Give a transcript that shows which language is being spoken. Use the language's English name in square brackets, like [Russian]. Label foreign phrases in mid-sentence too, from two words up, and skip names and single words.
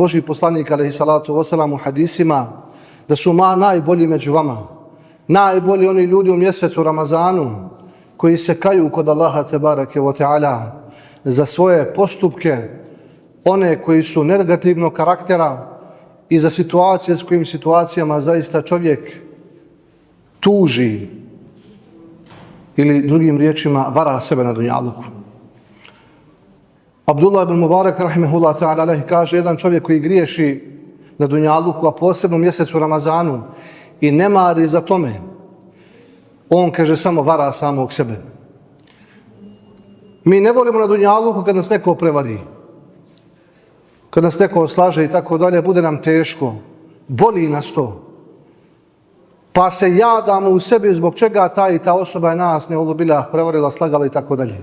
[Bosnian] Božji poslanik [Arabic] عليه الصلاة والسلام [Bosnian] u hadisima da su najbolji među vama, najbolji oni ljudi u mjesecu Ramazanu koji se kaju kod Allaha [Arabic] تبارك وتعالى [Bosnian] za svoje postupke, one koji su negativnog karaktera i za situacije s kojim situacijama zaista čovjek tuži ili drugim riječima vara sebe na dunjaluku. Abdullah ibn Mubarak [Arabic] رحمه الله تعالى عليه [Bosnian] kaže: jedan čovjek koji griješi na dunjaluku, a posebno u mjesecu Ramazanu, i ne mari za tome, on, kaže, samo vara samog sebe. Mi ne volimo na dunjaluku kad nas neko prevari, kad nas neko slaže i tako dalje, bude nam teško, boli nas to, pa se jadamo u sebi zbog čega ta i ta osoba je nas neulubila, prevarila, slagala i tako dalje.